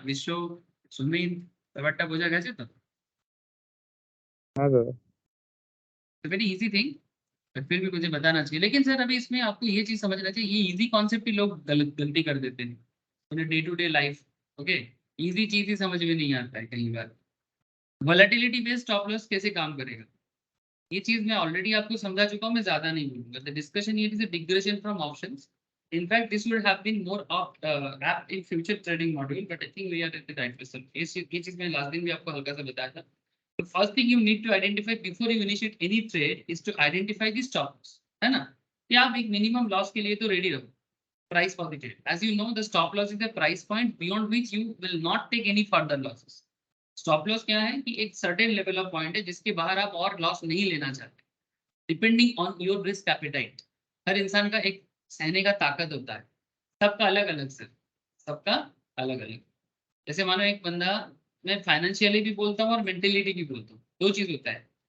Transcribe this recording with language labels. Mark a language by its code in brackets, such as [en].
[hi] विश्व सुमित [bn] ব্যাপারটা বোঝা গেছে তো? [hi] हाँ sir. Very easy thing, but फिर भी मुझे बताना चाहिए। लेकिन सर अभी इसमें आपको ये चीज समझना चाहिए, ये इजी कॉन्सेप्ट ही लोग गलती कर देते हैं उन्हें day to day life. Okay, easy चीज ही समझ में नहीं आता है कई बार। वोलेटिलिटी बेस्ड स्टॉप लॉस कैसे काम करेगा ये चीज मैं ऑलरेडी आपको समझा चुका हूँ, मैं ज्यादा नहीं बोलूंगा। [en] The discussion here is a digression from options. In fact, this would have been more apt in future trading module, but I think we are at the right person. [hi] ये चीज मैं लास्ट दिन भी आपको हल्का सा बताया था। [en] The first thing you need to identify before you initiate any trade is to identify the stop loss, [hi] है ना? कि आप एक मिनिमम लॉस के लिए तो रेडी रहो। [en] Price for the trade. As you know, the stop loss is the price point beyond which you will not take any further losses. [hi] Stop loss क्या है कि एक सर्टेन लेवल ऑफ पॉइंट है जिसके बाहर आप और लॉस नहीं लेना चाहते, [en] Depending on your risk appetite. [hi] हर इंसान का एक सहने का ताकत होता है, सबका अलग अलग सर, सबका अलग अलग। जैसे मानो एक बंदा, मैं फाइनेंशियली भी बोलता हूँ और मेंटेलिटी भी बोलता हूँ, दो चीज होता है।